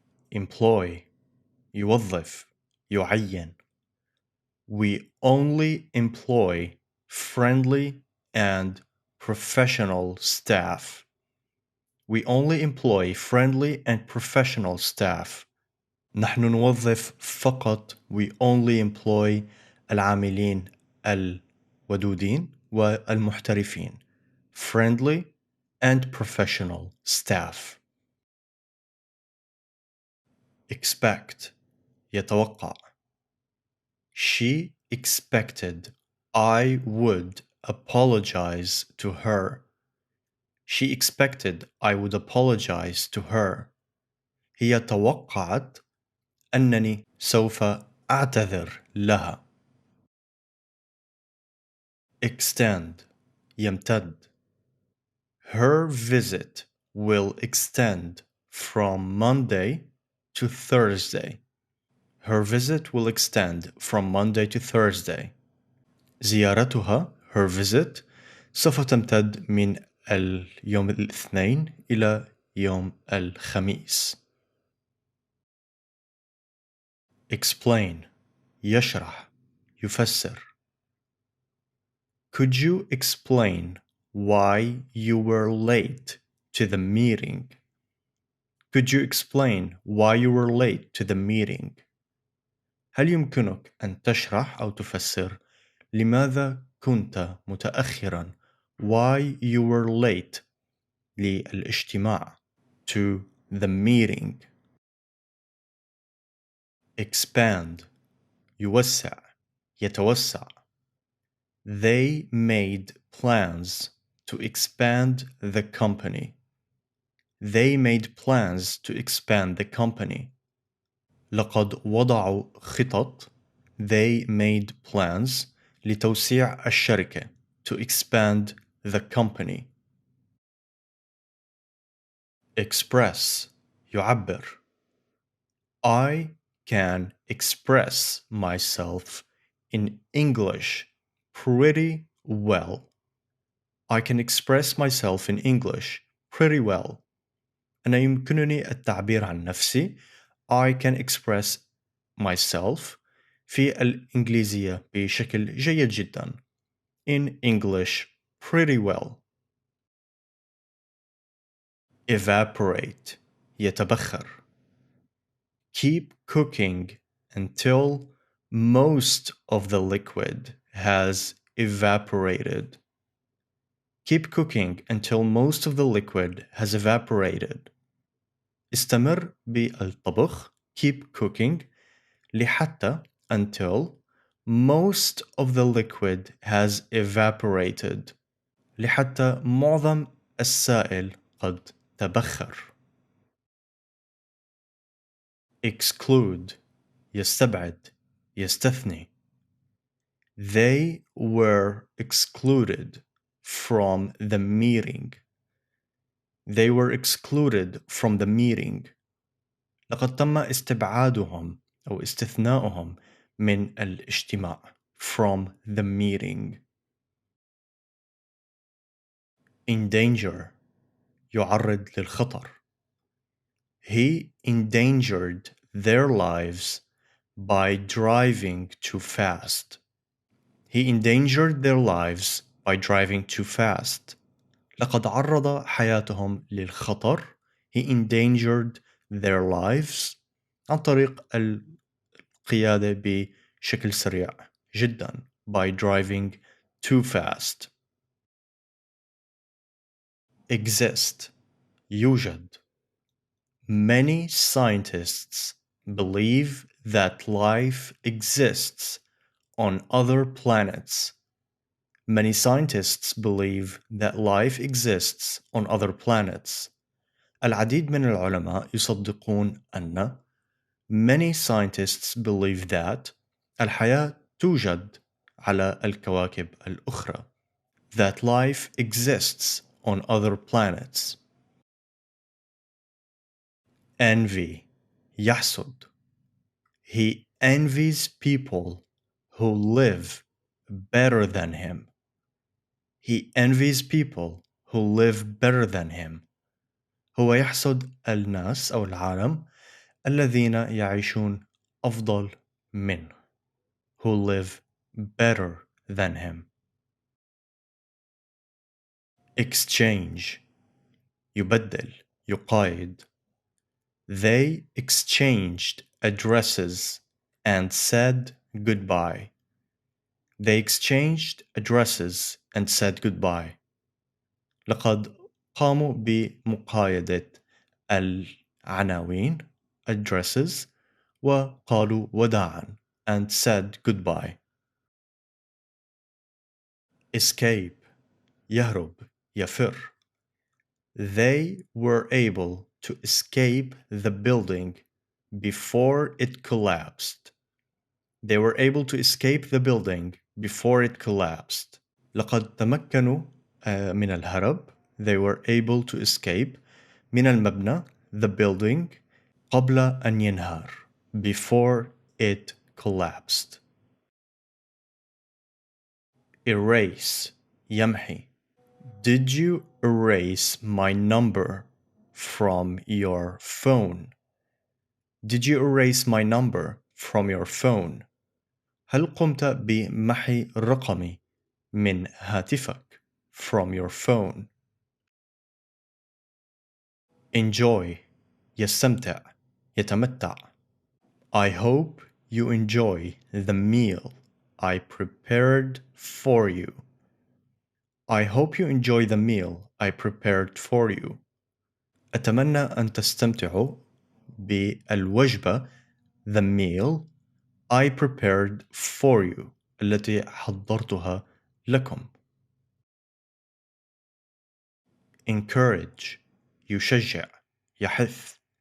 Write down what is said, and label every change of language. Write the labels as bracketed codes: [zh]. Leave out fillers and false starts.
[ar] employ يوظف يعين. [en] We only employ friendly and professional staff. We only employ friendly and professional staff. [ar] نحن نوظف فقط. [en] We only employ [ar] العاملين الودودين والمحترفين. [en] Friendly and professional staff. expect يتوقع. She expected I would apologize to her. She expected I would apologize to her. [ar] هي توقعت أنني سوف أعتذر لها. [en] extend يمتد. Her visit will extend from Monday to Thursday. Her visit will extend from Monday to Thursday. [ar] زيارتها [en] her visit [ar] سوف تمتد من اليوم الاثنين إلى يوم الخميس. explain يشرح يفسر. [en] Could you explain why you were late to the meeting? Could you explain why you were late to the meeting? [ar] هل يمكنك أن تشرح أو تفسر لماذا كنت متأخرا؟ [en] Why you were late [ar] للاجتماع [en] to the meeting. [ar] Expand يوسع يتوسع. [en] They made plans to expand the company. They made plans to expand the company. [ar] لقد وضعوا خطط. [en] They made plans [ar] لتوسيع الشركة [en] to expand the company. Express يعبر. I can express myself in English pretty well. I can express myself in English pretty well. [ar] أنا يمكنني التعبير عن نفسي. [en] I can express myself [ar] في الإنجليزية بشكل جيد جدا. [en] In English pretty well. Evaporate يتبخر. Keep cooking until most of the liquid has evaporated. Keep cooking until most of the liquid has evaporated. [ar] استمر بالطبخ. [en] Keep cooking [ar] لحتى [en] until most of the liquid has evaporated. [ar] لحتى معظم السائل قد تبخر. Exclude يستبعد يستثني. [en] They were excluded from the meeting. They were excluded from the meeting. [ar] لقد تم استبعادهم أو استثناؤهم من الاجتماع. [en] From the meeting. [ar] Endanger يعرض للخطر. [en] He endangered their lives by driving too fast. He endangered their lives by driving too fast. [ar] لقد عرض حياتهم للخطر. [en] He endangered their lives [ar] عن طريق القيادة بشكل سريع جدا. [en] By driving too fast. [ar] Exist يوجد. [en] Many scientists believe that life exists on other planets. Many scientists believe that life exists on other planets. [ar] العديد من العلماء يصدقون أن [en] many scientists believe that [ar] الحياة توجد على الكواكب الأخرى. [en] That life exists on other planets. [ar] Envy يحسد. [en] He envies people who live better than him. He envies people who live better than him. [ar] هو يحسد الناس أو العالم الذين يعيشون أفضل منه. [en] Who live better than him. [ar] Exchange يبدل يقايد. [en] They exchanged addresses and said goodbye. They exchanged addresses and said goodbye. [ar] لقد قاموا بمقايدة العناوين addresses وقالوا وداعا [en] and said goodbye. [ar] Escape يهرب يفر. [en] They were able to escape the building before it collapsed. They were able to escape the building before it collapsed. [ar] لقد تمكنوا من الهرب. [en] They were able to escape [ar] من المبنى [en] the building [ar] قبل أن ينهار [en] before it collapsed. Erase يمحي. Did you erase my number from your phone? Did you erase my number from your phone. [ar] هل قمت بمحي رقمي من هاتفك [en] from your phone. [ar] Enjoy يستمتع يتمتع. [en] I hope you enjoy the meal I prepared for you. I hope you enjoy the meal I prepared for you. [ar] أتمنى أن تستمتعوا بالوجبة [en] the meal I prepared for you [ar] التي حضرتها لكم. Encourage يشجع يحث.